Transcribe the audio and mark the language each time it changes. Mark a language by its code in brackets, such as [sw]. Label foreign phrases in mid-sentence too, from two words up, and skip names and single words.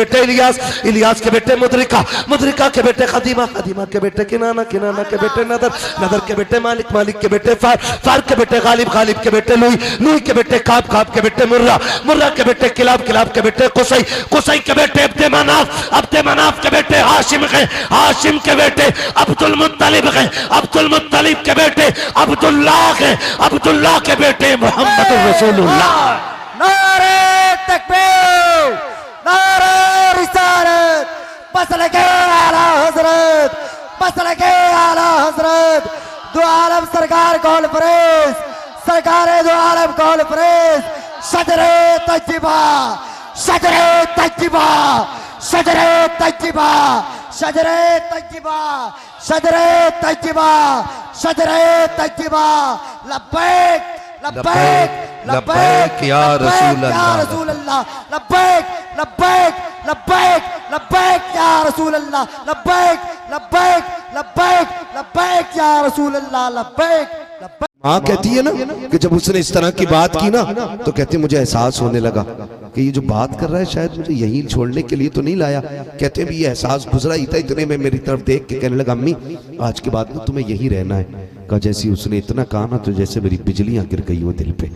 [hi] बेटे इलियास, इलियास के बेटे मुदरिका, मुदरिका के बेटे खदीमा, खदीमा के बेटे किनाना, किनाना के बेटे नदर, नदर के बेटे मालिक, मालिक के बेटे फार, फार के बेटे गालिब, गालिब के बेटे लुई, लुई के बेटे काब, काब के बेटे मुर्रा, मुर्रा के बेटे किलाब, किलाब के बेटे कुसई, कुसई के बेटे अब्दे मनाफ, अब्दे मनाफ के बेटे हाशिम है, हाशिम के बेटे अब्दुल मुत्तलिब है, अब्दुल मुत्तलिब के बेटे अब्दुल्लाह है, अब्दुल्लाह के बेटे मोहम्मद रसूलुल्लाह। नारे तकबीर, नारे रिसालत, मसलके आला हजरत, मसलके आला हजरत, दो आलम सरकार कॉन्फ्रेंस, सरकार दो आलम कॉन्फ्रेंस, सदरे तज्जिबा, सदरे तज्जिबा, सदरे तज्जिबा, सदरे तज्जिबा, सदरे तज्जिबा, सदरे तज्जिबा, [ar] لبيك لبيك لبيك يا رسول الله، لبيك لبيك لبيك لبيك يا رسول الله، لبيك لبيك لبيك لبيك يا رسول الله، لبيك لبيك. [hi] माँ कहती है ना कि जब उसने इस तरह की बात की ना, तो कहते मुझे एहसास होने लगा कि ये जो बात कर रहा है शायद मुझे यहीं छोड़ने के लिए तो नहीं लाया। कहते हैं भी ये एहसास गुजरा ही था, इतने में मेरी तरफ देख के कहने लगा अम्मी आज के बाद ना तुम्हें यहीं रहना है। कहा जैसी उसने इतना कहा ना तो जैसे मेरी बिजलियां गिर गई हो दिल पे।